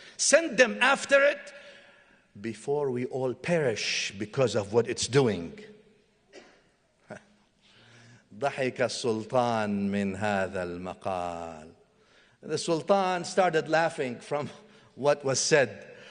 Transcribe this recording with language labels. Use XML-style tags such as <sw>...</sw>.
<en>Send them after it before we all perish because of what it's doing.</en> <ar>ضحك السلطان من هذا المقال.</ar> <en>The Sultan started laughing from what was said.</en>